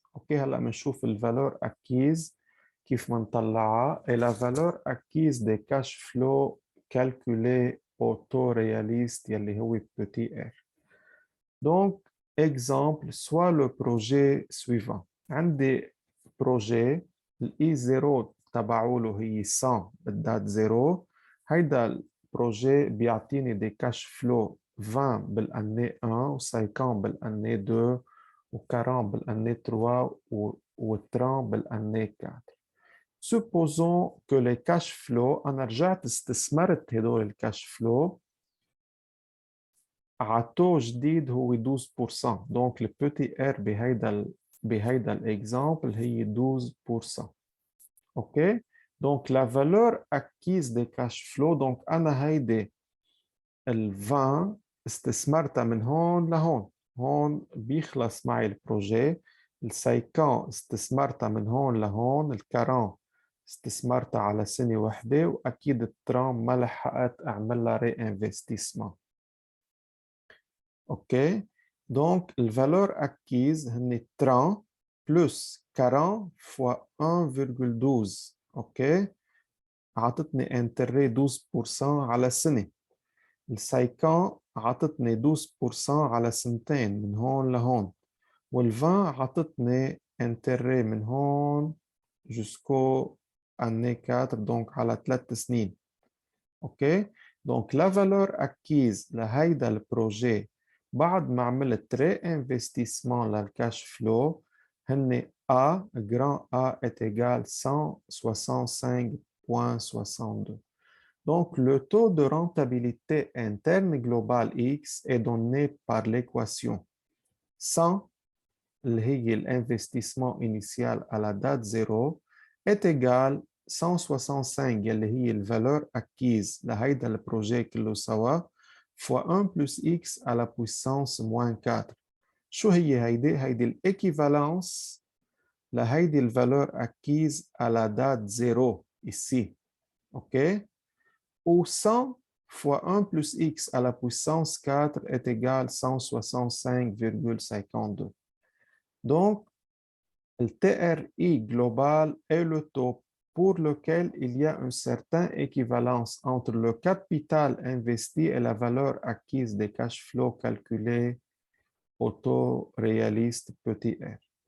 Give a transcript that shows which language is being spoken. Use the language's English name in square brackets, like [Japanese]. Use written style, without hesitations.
[Arabic] اوكي هلا بنشوف الفالور acquise كيف بنطلعها [French] et la valeur acquise des cash flows calculés au taux réaliste يلي هو petit r. Donc exemple soit le projet suivant. [Arabic] عندي projet الاي 0 تبعوله هي 100 بالذات 0. هيدا البروجي بيعطيني دي كاش فلو 20 بالannée 1 و50 بالannée 2 و40 بالannée 3 و30 بالannée 4. [French] Supposons que les cash flows [Arabic] أنا رجعت استثمرت هدول الكاش فلو عطو جديد هو 12%. دونك البوتي ار بهيدا الاكزامبل هي 12%. اوكي، دونك لا فالور اكيز دي كاش فلو. دونك انا هيدي ال 20 استثمرتها من هون لهون. هون بيخلص معي البروجي. ال 50 استثمرتها من هون لهون. ال 40 استثمرتها على سنة واحدة واكيد ال 30 ما لحقت اعمل لها ري انفستيسمون. [English] OK? [French] Donc, la valeur acquise est 30 plus 40 fois 1,12. [English] OK? [Arabic] عطتني intérêt 12% على السنة. ال 50 عطتني 12% على سنتين من هون لهون، وال20 عطتني انتري من هون [French] jusqu'au année 4 [Arabic] donc على 3 سنين. اوكي، دونك لا فالور اكيز لهيدا البروجي بعد ما عملت ري انفستيسمون للكاش فلو هن [French] A grand A est égal 165.62. Donc, le taux de rentabilité interne global X est donné par l'équation 100, l'investissement initial à la date 0, est égal 165 [Arabic] اللي هي الفالور acquise لهيدا البروجي كله سوا [French] fois 1 plus x à la puissance moins 4. [Arabic] شو هي هيدي؟ هيدي الإيكيفالنس لهيدي الفالور acquise [French] à la date 0 ici. [English] OK? [French] Où 100 fois 1 plus x à la puissance 4 est égal à 165,52. Donc, le TRI global est le taux pour lequel il y a une certaine équivalence entre le capital investi et la valeur acquise des cash flows calculés au taux réaliste petit r.